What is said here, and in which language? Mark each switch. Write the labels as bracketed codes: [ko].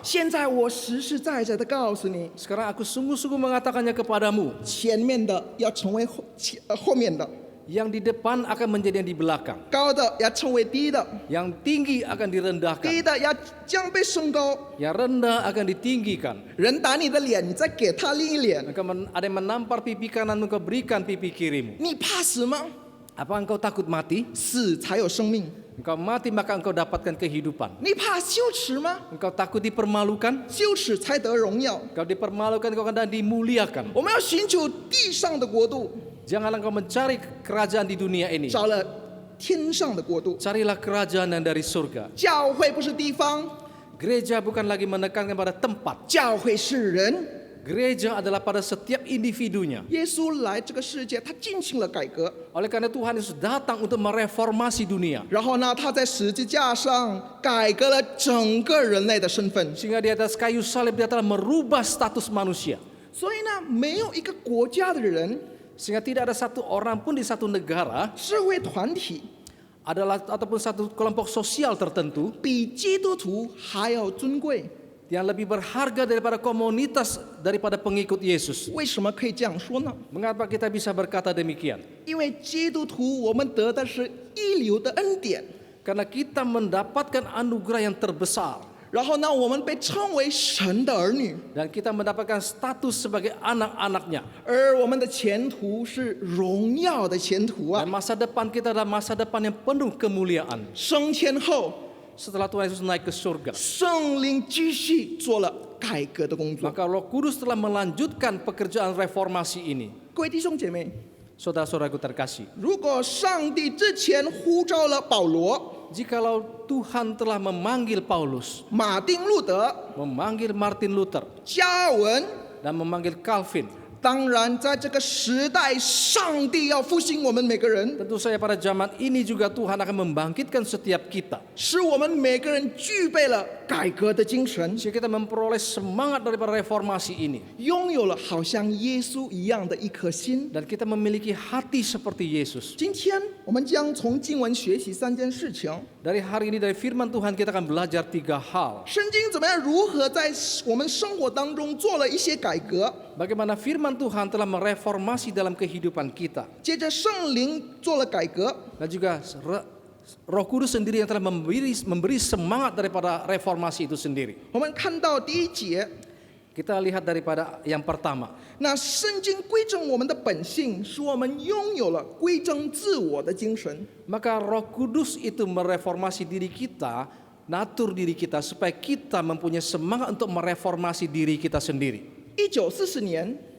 [zh] 现在我实实在在的告诉你， [id] Sekarang aku sungguh-sungguh mengatakannya kepadamu, [zh] 前面的要成为后面的， [id] yang di depan akan menjadi yang di belakang, [zh] 高的要成为低的， [id] yang tinggi akan [zh] 低 [id] direndahkan, [zh] 的要将被升高。 [id] yang rendah akan ditinggikan. [zh] 人打你的脸，你再给他另一脸， [id] Ada yang menampar pipi kanan, engkau berikan pipi kirimu. [zh] 你怕死吗？ [id] Apa engkau takut mati? [zh] 死才有生命。 [id] Engkau mati maka engkau dapatkan kehidupan. [zh] 你怕羞耻吗？ [id] Engkau takut dipermalukan? [zh] 羞耻才得荣耀。 [id] Engkau dipermalukan, engkau akan dimuliakan. [zh] 我们要寻求地上的国度， [id] Janganlah engkau mencari kerajaan di dunia ini. [zh] 找了天上的国度。 [id] Carilah kerajaan yang dari surga. [zh] 教会不是地方， [id] Gereja bukan lagi menekankan pada tempat. [zh] 教会是人。 [id] Gereja adalah pada setiap individunya. [zh] 耶稣来这个世界，他进行了改革， [id] Oleh karena Tuhan Yesus datang untuk mereformasi dunia. [zh] 然后呢，他在十字架上改革了整个人类的身份。 [id] Sehingga di atas kayu salib dia telah merubah status manusia. [zh] 所以呢，没有一个国家的人、 [id] Sehingga tidak ada satu orang pun di satu negara [zh] 社会团体 [id] ataupun satu kelompok sosial tertentu [zh] 比基督徒还要尊贵。 [id] yang lebih berharga daripada komunitas daripada pengikut Yesus. [zh] 为什么可以这样说呢？ [id] Mengapa kita bisa berkata demikian? [zh] 因为基督徒我们得的是一流的恩典， [id] Karena kita mendapatkan anugerah yang terbesar [zh] 然后呢，我们被称为神的儿女， [id] dan kita mendapatkan status sebagai anak-anaknya. [zh] 而我们的前途是荣耀的前途 [id] Dan 啊！ masa depan kita adalah masa depan yang penuh kemuliaan. [zh] 升天后， [id] Setelah Tuhan Yesus naik ke surga, [zh] 圣灵继续做了改革的工作。 [id] maka Roh Kudus telah melanjutkan pekerjaan reformasi ini. [zh] 各位弟兄姐妹， [id] Saudara-saudaraku terkasih, [zh] 如果上帝之前呼召了保罗、 [id] jikalau Tuhan telah memanggil Paulus, [zh] 马丁路德、 [id] memanggil Martin Luther, [zh] 加尔文， [id] dan memanggil Calvin, [zh] 当然在这个时代，上帝要复兴我们每个人， [id] tentu saja pada zaman ini juga Tuhan akan membangkitkan setiap kita, [zh] 使我们每个人具备了改革的精神， [id] sehingga kita memperoleh semangat daripada reformasi ini, [zh] 拥有了好像耶稣一样的一颗心。 [id] dan kita memiliki hati seperti Yesus. [zh] 今天我们将从经文学习3件事情。 [id] Dari hari ini dari firman Tuhan kita akan belajar 3 hal. [zh] 圣经怎么样如何在我们生活当中做了一些改革， [id] Bagaimana firman Tuhan telah mereformasi dalam kehidupan kita. [zh] 接着圣灵做了改革， [id] Dan juga Roh Kudus sendiri yang telah memberi semangat daripada reformasi itu sendiri. [zh] 我们看到第1节， [id] Kita lihat daripada yang pertama. [zh] 那圣经规正我们的本性，使我们拥有了规正自我的精神。 [id] Maka Roh Kudus itu mereformasi diri kita, natur diri kita supaya kita mempunyai semangat untuk mereformasi diri kita sendiri. [zh] 1940年，